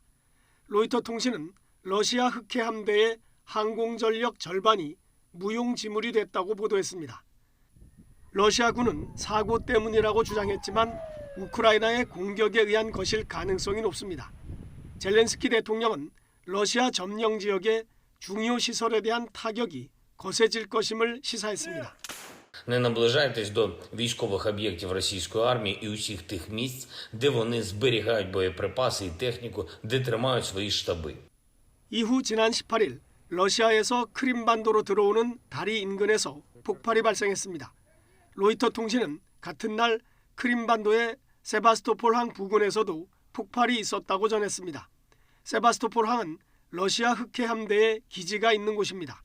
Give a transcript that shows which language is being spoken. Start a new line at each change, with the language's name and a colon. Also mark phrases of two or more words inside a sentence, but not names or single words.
Korean: 로이터 통신은 러시아 흑해 함대의 항공 전력 절반이 무용지물이 됐다고 보도했습니다. 러시아군은 사고 때문이라고 주장했지만 우크라이나의 공격에 의한 것일 가능성이 높습니다. 젤렌스키 대통령은 러시아 점령 지역의 중요 시설에 대한 타격이 거세질 것임을 시사했습니다.
Ukrainian: Не наближайтесь до військових об'єктів російської армії і усіх тих місць, де вони зберігають боєприпаси і техніку, де тримають свої штаби.
Korean: 이후 지난 18일 러시아에서 크림반도로 들어오는 다리 인근에서 폭발이 발생했습니다. 로이터 통신은 같은 날 크림반도의 세바스토폴항 부근에서도 폭발이 있었다고 전했습니다. 세바스토폴항은 러시아 흑해 함대의 기지가 있는 곳입니다.